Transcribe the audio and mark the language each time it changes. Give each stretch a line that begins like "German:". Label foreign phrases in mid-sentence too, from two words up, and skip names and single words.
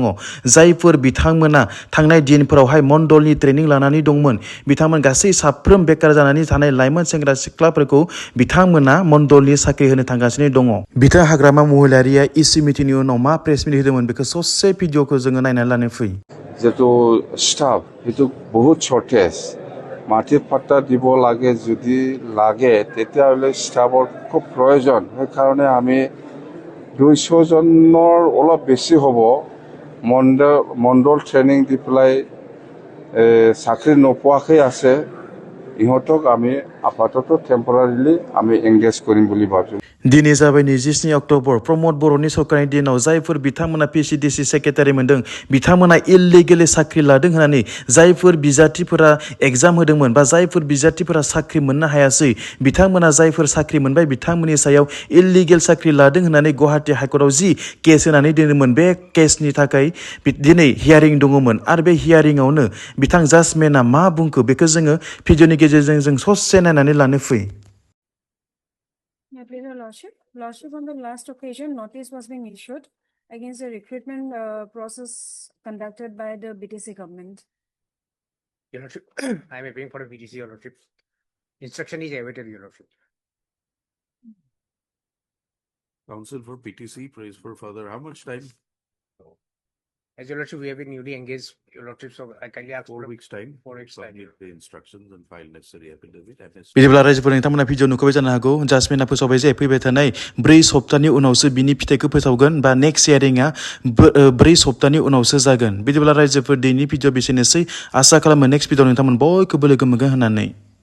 Bodo: जायफोर बिथांमोना थांनाय दिनफोरावहाय मण्डलनि ट्रेनिं लानानै दंमोन बिथांमोन गासै साफ्रोम बेकार जानानै थानाय लाइमोन सेंग्रा सिख्लाफोरखौ बिथांमोना मण्डलनि साख्रि होनो थांगासिनो दङ। बिथां हाग्रामा महिलारिया इसि मिटिंनि उनाव मा प्रेस मिट होदोंमोन बेखौ ससे भिडिअखौ जोङो नायनानै लानो फै।
Assamese: যেটো স্টাফ সেইটো বহুত শর্টেজ মাটির পাট্টা দিব লাগে যদি লাগে তেতিয়াহ'লে স্টাফৰ খুব প্ৰয়োজন সেইকাৰণে আমি 200 জনৰ অলপ বেছি হ'ব মণ্ডল ট্ৰেইনিং দি পেলাই চাকৰি নোপোৱাকৈ আছে ইহঁতক আমি আপাতত টেম্পৰাৰিলি আমি এংগেজ কৰিম বুলি ভাবিছোঁ। दिनै जाबाय 27 अक्ट'बर प्रमद बर'नि सरकारनि दिनाव जायफोर बिथांमोना VCDC सेक्रेटारि मोनदों बिथांमोना इलिगेलि साख्रि लादों होननानै जायफोर बिजाथिफोरा एग्जाम होदोंमोन बा जायफोर बिजाथिफोरा साख्रि मोननो हायासै बिथांमोना जायफोर साख्रि मोनबाय बिथांमोननि सायाव इलिगेल साख्रि लादों होननानै गुवाहाटी हाइकर्टआव जि केस होनानै दोनोमोन बे केसनि थाखाय दिनै हियारिं दङमोन आरो बे हियारिंआवनो बिथां जाजमेना मा बुंखो बेखौ जोङो भिडिअनि गेजेरजों जों ससे नायनानै लानो फै।
English: Yeah, please, Your Lordship. Lordship, on the last occasion, notice was being issued against the recruitment process conducted by the BTC government. Your Lordship, I am appealing for a BTC, Your Lordship. Instruction is awaited, Your Lordship. Counsel for PTC prays for further. How much time? As Your Lordship, we have been newly engaged, Your Lordship, so I kindly ask 4 weeks time. 4 weeks time. Submit the instructions and file necessary affidavit.
Bodo: बिदिब्ला रायजोफोर नोंथांमोना भिडिअ नुखाबाय जानो हागौ जाजमेना फोसावबाय जे फैबाय थानाय 4 सप्तानि उनावसो बिनि फिथाइखौ फोसावगोन बा नेक्स्ट हियारिंआ 4 सप्तानि उनावसो जागोन। बिदिब्ला रायजोफोर दिनैनि भिडिअ बेसेनोसै आसा खालामो नेक्स्ट भिडिअ नोंथांमोन बयखौबो लोगो मोनगोन होननानै।